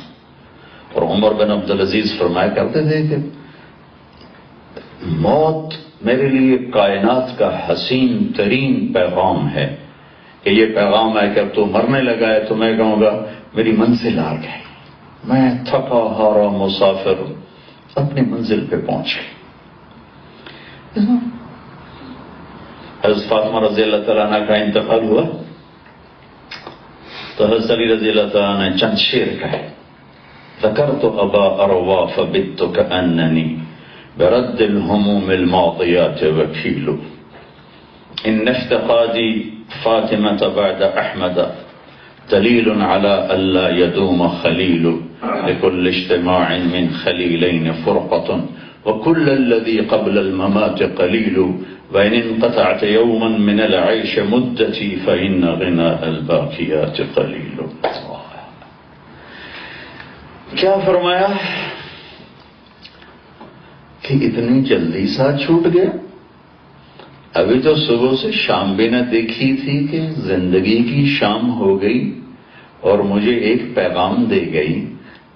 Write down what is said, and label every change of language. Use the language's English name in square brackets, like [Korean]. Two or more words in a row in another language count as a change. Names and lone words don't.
[Urdu] اور عمر بن عبدالعزیز فرمایا کرتے تھے کہ موت میرے لیے کائنات کا حسین ترین پیغام ہے، کہ یہ پیغام ہے کہ اب تو مرنے لگا ہے تو میں کہوں گا میری منزل آ گئی، میں تھکا ہارا مسافر اپنی منزل پہ پہنچ گئی. حضرت فاطمہ [Arabic] رضی اللہ تعالیٰ عنہ [Urdu] کا انتقال ہوا تو حضرت علی [Arabic] رضی اللہ تعالیٰ [Urdu] نے چند شعر کہے. [Arabic] ذکرت ابا اروا فبت کأننی برد الہموم الماضیات وکیل، ان افتقادی فاطمة بعد احمد دلیل على الا يدوم خلیل، لكل اجتماع من خلیلین فرقة وكل الذي قبل الممات قلیل، وإن انقطعت يوما من العيش مدتي فإن غناء الباقيات قلیل. [Urdu] کیا فرمایا کہ اتنی جلدی ساتھ چھوٹ گیا؟ ابھی تو صبح سے شام بھی نہ دیکھی تھی کہ زندگی کی شام ہو گئی اور مجھے ایک پیغام دے گئی.